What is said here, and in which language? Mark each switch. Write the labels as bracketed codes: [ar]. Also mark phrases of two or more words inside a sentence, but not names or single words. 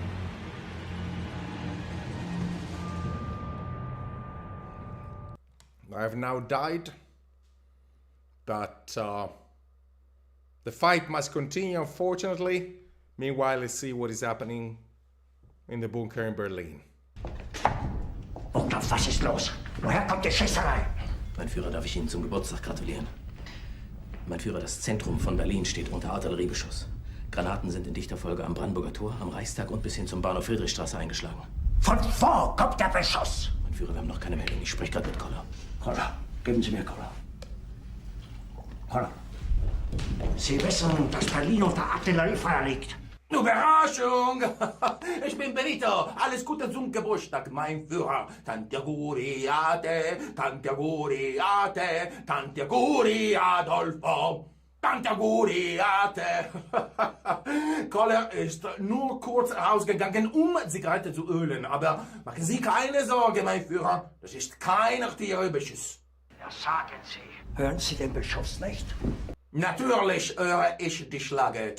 [en] I have now died, but the fight must continue, unfortunately. Meanwhile, let's see what is happening in the bunker in Berlin. [de] Burgdorf, was ist los? Woher kommt die Schießerei? Mein Führer, darf ich Ihnen zum Geburtstag gratulieren? Mein Führer, das Zentrum von Berlin steht unter Artilleriebeschuss. Granaten sind in dichter Folge am Brandenburger Tor, am Reichstag und bis hin zum Bahnhof Friedrichstraße eingeschlagen. Von wo kommt der Beschuss? Mein Führer, wir haben noch keine Meldung. Ich spreche gerade mit Koller. Koller, geben Sie mir Koller. Koller. Sie wissen, dass Berlin unter Artilleriefeuer liegt. Überraschung! Ich bin Benito. Alles Gute zum Geburtstag, mein Führer. [it] Tanti auguri a te, tanti auguri a te, tanti auguri Adolfo. Tanti auguri a te. [de] Koller ist nur kurz rausgegangen, um Zigarette zu ölen. Aber machen Sie keine Sorge, mein Führer. Das ist kein Artilleriebeschuss. Ja, sagen Sie. Hören Sie den Beschuss nicht? Natürlich höre ich die Schlage.